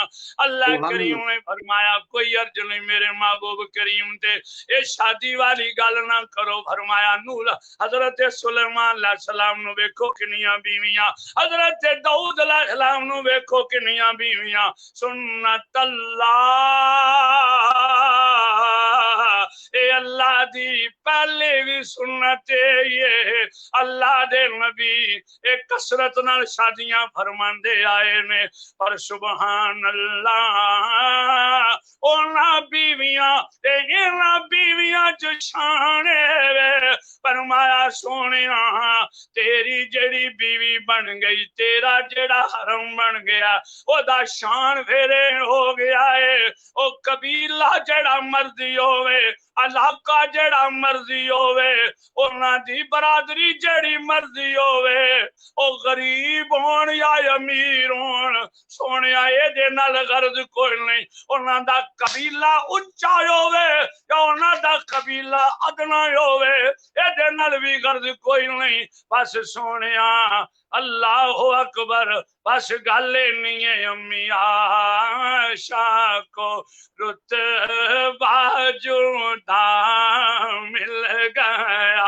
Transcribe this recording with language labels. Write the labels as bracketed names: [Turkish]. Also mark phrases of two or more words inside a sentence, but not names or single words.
[Punjabi] اللہ کریم نے فرمایا کوئی عرض نہیں میرے محبوب کریم تے اے شادی والی گل نہ کرو، فرمایا نور حضرت سلیمان [Arabic] علیہ السلام [Punjabi] نو ویکھو کنیاں بیویاں، حضرت داؤد [Arabic] علیہ السلام [Punjabi] نو ویکھو کنیاں بیویاں، سنت اللہ اے اللہ دی پہلے بھی سنت یہ اللہ دے نبی ایک کثرت نال شادیاں فرماندے آئے نے، پر [Arabic] سبحان اللہ [Punjabi] اونا بیویاں تے اینا بیویاں جو شانے وے، فرمایا سونیا تیری جڑی بیوی بن گئی، تیرا جڑا حرم بن گیا، او دا شان پھرے ہو گیا ہے، او قبیلہ جڑا مرضی ہوئے، علاقہ جڑا مرضی ہوئے، اونا دی برادری جڑی مرضی ہوئے، او غریب ہون یا امیر ہون، سونیا اے دے نال غرض کوئی نہیں، اونا دا قبیلہ اونچا ہوئے یا اونا دا قبیلہ ادنا ہوئے، اے دے نال بھی غرض کوئی نہیں، بس سونیا [Arabic] اللہ اکبر [Punjabi] بس گل نہیں ہے امی عائشہ کو رتبہ جدا مل گیا